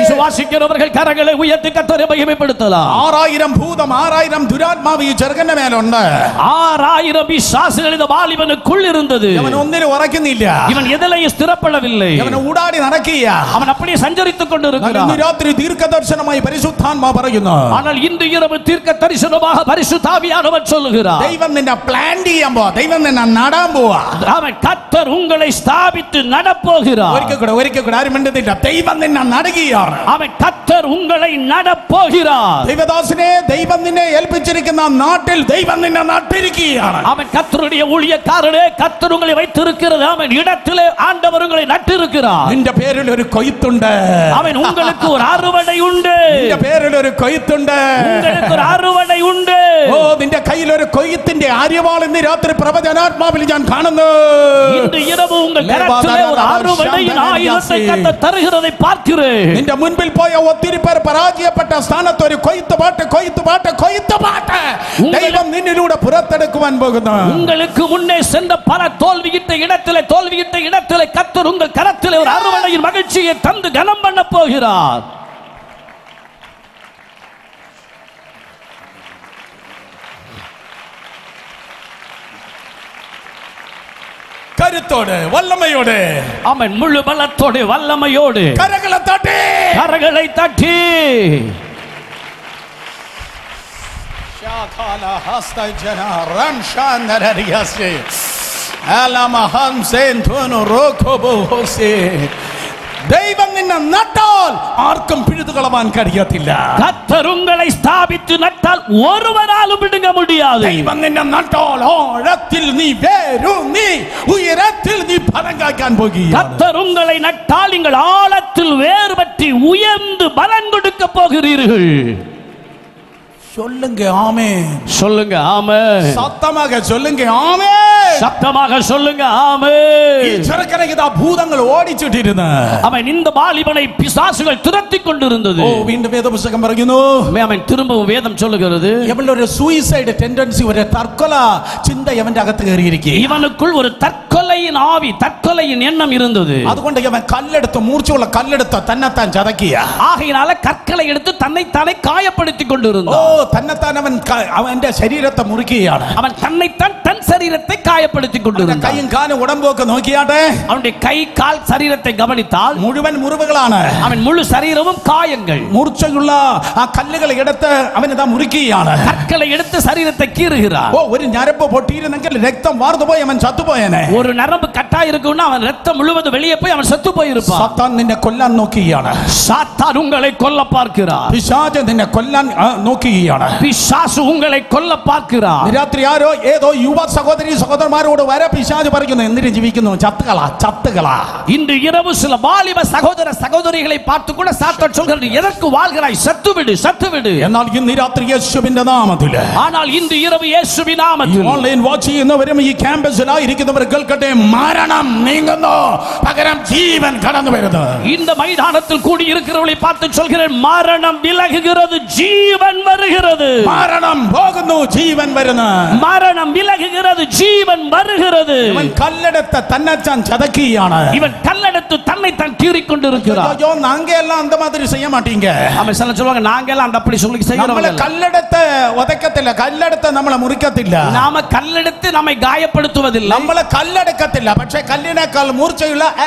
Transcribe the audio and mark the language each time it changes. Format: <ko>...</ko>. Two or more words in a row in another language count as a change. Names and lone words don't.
<ta>விசுவாசிக்கிறவர்கள் கரங்களை உயர்த்தி கர்த்தரை മഹിമപ്പെടുത്തலாம்.</ta> <ml>6000 ഭൂതം 6000 ദുരാത്മാവ് ഈ ചെറുക്കന്റെ മേലുണ്ട്.</ml> <ta>6000 പിശാചുകൾ இந்த வாலிபனுக்குள் இருந்தது.</ta> <ml>അവൻ ഒന്നിനും ഉറക്കുന്നില്ല.</ml> <ta>இவன் எதிலையும் ஸ்திரப்படவில்லை.</ta> <ml>അവൻ ഊടാടി നടക്കുക.</ml> <ta>அவன் அப்படியே சஞ்சரித்துக் கொண்டிருக்கிறான்.</ta> <ml>ഇന്ന് രാത്രി ദീർഘദർശനമായി പരിശുദ്ധാത്മാവ് പറയുന്നു.</ml> <ta>ஆனால் இன்று இரவு தீர்க்க தரிசனமாக பரிசுத்த ஆவியானவர் சொல்லுகிறார்.</ta> <ml>ദൈവം നിന്നെ പ്ലാൻ ചെയ്യാൻ പോവാ. ദൈവം നിന്നെ നടാൻ പോവാ.</ml> <ta>அவன் கர்த்தர் உங்களை ஸ்தாபித்து நடப்போகிறார்.</ta> <ml>ഒരിക്കൽ കൂടെ ആരും മിണ്ടുന്നില്ല. ദൈവം നിന്നെ നടുകയാണ്.</ml> <ta>அவன் கர்த்தர் உங்களை நடப்போகிறார்.</ta> <ml>ദൈവദാസനെ ദൈവം നിന്നെ ഏൽപ്പിച്ചിരിക്കുന്ന നാട്ടിൽ ദൈവം നിന്നെ നട്ടിരിക്കുകയാണ്.</ml> <ta>அவன் கர்த்தருடைய ஊழியக்காரனே, கர்த்தர் உங்களை வைத்திருக்கிறது. அவன் இடத்திலே ஆண்டவர் உங்களை நட்டிருக்கிறார்.</ta> <ml>നിന്റെ പേരിൽ ഒരു കൊയ്ത്തുണ്ട്.</ml> <ta>அவன் உங்களுக்கு ஒரு அறுவடை உண்டு.</ta> <ml>നിന്റെ പേരിൽ ഒരു കൊയ്ത്തുണ്ട്.</ml> <ta>உங்களுக்கு ஒரு அறுவடை உண்டு.</ta> <ml>ഓ നിന്റെ കയ്യിൽ ഒരു കൊയ്ത്തിന്റെ ആര്യവാൾ ഇന്ന് രാത്രി പ്രവചനാത്മാവിൽ ഞാൻ കാണുന്നു.</ml> <ta>இன்று இரவு உங்கள் கரத்திலே ஒரு அறுவடையின் ஆயுதத்தை கர்த்தர் தருகிறதை பார்க்கிறேன்.</ta> <ml>നിന്റെ മുൻപിൽ പോയ ഒത്തിരി പേർ പരാജയപ്പെട്ട സ്ഥാനത്ത് ഒരു കൊയ്ത്ത് പാട്ട് ദൈവം നിന്നിലൂടെ പുറത്തെടുക്കുവാൻ പോകുന്നു.</ml> <ta>உங்களுக்கு முன்னே சென்ற பல தோல்வியிட்ட இடத்திலே கர்த்தர் உங்கள் கரத்திலே ஒரு அறுவடையின் மகிழ்ச்சியை தந்து கனம் பண்ண போகிறார்.</ta> <ml>കരുത്തോടെ വല്ലമയോടെ</ml> <ta>அவன் முழு பலத்தோடு வல்லமையோடு കരകളെ തട്ടി ഷാഖാല ഹസ്തജന റംഷാനരരിയസേ അലമഹം സെൻതുനു റോഖോബോ ഹോസേ.</ta> <ml>ദൈവം നിന്നെ നട്ടാൽ ആർക്കും പിഴുതുകളവാൻ കഴിയത്തില്ല.</ml> <ta>கர்த்தர் உங்களை ஸ்தாபித்து நட்டால் ஒருவராலும் பிடுங்க முடியாது.</ta> <ml>ദൈവം നിന്നെ നട്ടാൽ ആഴത്തിൽ നീ വേരൂന്നി ഉയരത്തിൽ നീ ഫലം കായ്ക്കാൻ പോകുകയാണ്.</ml> <ta>கர்த்தர் உங்களை நட்டால் நீங்கள் ஆழத்தில் வேர்பற்றி உயர்ந்து பலன் கொடுக்க போகிறீர்கள். சொல்லுங்க ஆமென். சொல்லுங்க ஆமென். சத்தமாக சொல்லுங்க ஆமென். சத்தமாக சொல்லுங்க ஆமென்.</ta> <ml>ഈ ചെറുക്കനെ ഇതാ ഭൂതങ്ങൾ ഓടിച്ചിട്ടിരുന്നു.</ml> <ta>அவன் இந்த வாலிபனை பிசாசுகள் துரத்திக் கொண்டிருந்தது.</ta> <ml>ഓ വീണ്ടും വേദപുസ്തകം പറയുന്നു.</ml> <ta>அவன் திரும்பவும் வேதம் சொல்லுகிறது,</ta> <ml>ഇവനൊരു</ml> <en>suicide tendency,</en> <ml>ഒരു തർക്കൊല ചിന്ത ഇവന്റെ അകത്ത് കയറിയിരിക്കുക.</ml> <ta>இவனுக்குள் ஒரு தற்கொலையின் ஆவி, தற்கொலையின் எண்ணம் இருந்தது.</ta> <ml>അതുകൊണ്ട് ഇവൻ കല്ലെടുത്ത് മൂർച്ചയുള്ള കല്ലെടുത്ത് തന്നെത്താൻ ചതക്കിയ.</ml> <ta>ஆகையினால கற்களை எடுத்து தன்னைத்தானே காயப்படுத்திக் ഓ கொண்டிருந்தான்.</ta> <ml>തന്നെത്താൻ അവന്റെ ശരീരത്തെ മുറിക്കുകയാണ്.</ml> <ta>அவன் தன்னைத்தான் தன் சரீரத்தை காயப்படுத்திக் கொண்டிருந்தான்.</ta> <ml>കൈയും കാലും ഉടമ്പൊക്കെ നോക്കിയാട്ടെ.</ml> <ta>அவனுடைய கை கால் சரீரத்தை கவனித்தால்</ta> <ml>മുഴുവൻ മുറിവുകളാണ്.</ml> <ta>அவன் முழு சரீரமும் காயங்கள்.</ta> <ml>മൂർച്ചയുള്ള ആ കല്ലുകൾ എടുത്ത് അവനിതാ മുറിക്കുകയാണ്.</ml> <ta>கற்களை எடுத்து சரீரத்தை கீறுகிறார்.</ta> <ml>ഓ ഒരു ഞരമ്പ് പൊട്ടിയിരുന്നെങ്കിൽ രക്തം വാർന്നുപോയി അവൻ ചത്തുപോയനെ.</ml> <ta>ஒரு நரம்பு கட்டா இருக்குன்னா அவன் ரத்தம் முழுவதும் வெளியே போய் அவன் செத்து போயிருப்பான்.</ta> <ml>സാത്താൻ നിന്നെ കൊല്ലാൻ നോക്കുകയാണ്.</ml> <ta>சாத்தான் உங்களை கொல்ல பார்க்கிறார்.</ta> <ml>പിശാച് നിന്നെ കൊല്ലാൻ നോക്കുകയാണ്.</ml> <ta>பிசாசு உங்களை கொல்ல பார்க்கிறார்.</ta> <ml>രാത്രി ആരോ ഏതോ യുവ സഹോദരി സഹോദരന്മാരോട് വരെ പിശാച് പറയുന്നു, എന്തിനു ജീവിക്കുന്നു, ചത്തുകളാ.</ml> <ta>இன்று இரவு சில வாலிப சகோதர சகோதரிகளை பார்த்து கூட சாத்தான் சொல்கிறது, எதற்கு வாழ்கிறாய், சத்துவிடு.</ta> <ml>എന്നാൽ ഇന്ന് രാത്രി യേശുവിന്റെ നാമത്തില്,</ml> <ta>ஆனால் இன்று இரவு இயேசுவின் நாமத்தில்</ta> <en>online watch</en> <ml>ചെയ്യുന്നവരും ഈ ക്യാമ്പസിലായിരിക്കുന്നവർ കേൾക്കട്ടെ, മരണം നീങ്ങുന്നു, പകരം ജീവൻ കടന്നു വരുന്നു.</ml> <ta>இந்த மைதானத்தில் கூடி இருக்கிறவர்களை பார்த்து சொல்கிறேன், மரணம் விலகுகிறது, ஜீவன் வருகிறது.</ta> <ml>മരണം പോകുന്നു, ജീവൻ വരുന്നു.</ml> <ta>மரணம் விலகுகிறது, ஜீவன் வருகிறது.</ta> <ml>ഇവൻ കല്ലെടുത്ത് തന്നെത്താൻ ചതക്കുകയാണ്.</ml> <ta>இவன் கல்லெடுத்து தன்னை தான் கீறிக் கொண்டிருக்கிறான். ஐயோ நாங்க எல்லாம் அந்த மாதிரி செய்ய மாட்டீங்க. அவன் சில சொல்வாங்க, நாங்க எல்லாம் அந்த அப்படி சொல்லி செய்யறோம்.</ta> <ml>നമ്മളെ കല്ലെടുത്ത് ഉതക്കത്തില്ല, കല്ലെടുത്ത് നമ്മളെ മുറിക്കത്തില്ല.</ml> <ta>நாம கல்லெடுத்து நம்மை காயப்படுத்துவதில்லை.</ta> <ml>നമ്മളെ കല്ലെടുക്കത്തില്ല, പക്ഷേ കല്ലിനേക്കാൾ മൂർച്ചയുള്ള</ml>